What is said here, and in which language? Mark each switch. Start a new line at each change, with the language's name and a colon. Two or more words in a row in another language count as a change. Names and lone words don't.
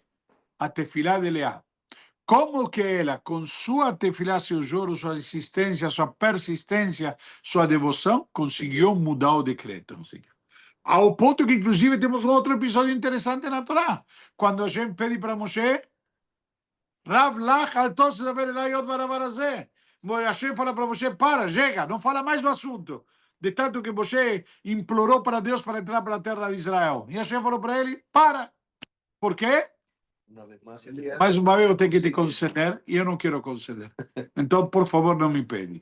Portuguese: A tefilá de Leá. Como que ela, com sua tefilá, seu juro, sua insistência, sua persistência, sua devoção, conseguiu mudar o decreto. Ao ponto que, inclusive, temos um outro episódio interessante na Torá. Quando a gente pede para Moshe,
Hebrew: רב לך אל תוסף דבר אלי עוד בדבר הזה.
Portuguese: Hashem fala para Moshe, chega, não fala mais do assunto. De tanto que Moshe implorou para Deus para entrar para a terra de Israel. E Hashem falou para ele, para. Por quê? Mais uma vez eu tenho que te conceder e eu não quero conceder. Então, por favor, não me pede.